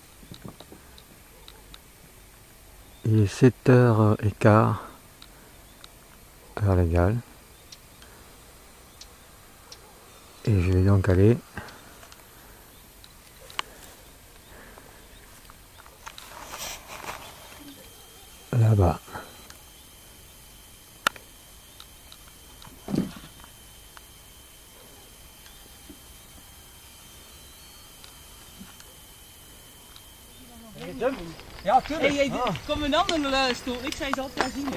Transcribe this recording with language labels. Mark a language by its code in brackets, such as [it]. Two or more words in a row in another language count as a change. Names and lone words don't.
[fr] Il est 7h15 heure légale et je vais donc aller là-bas. [nl] Ja, tuurlijk. Hey, kom een andere stoel. Ik zei ze altijd zien.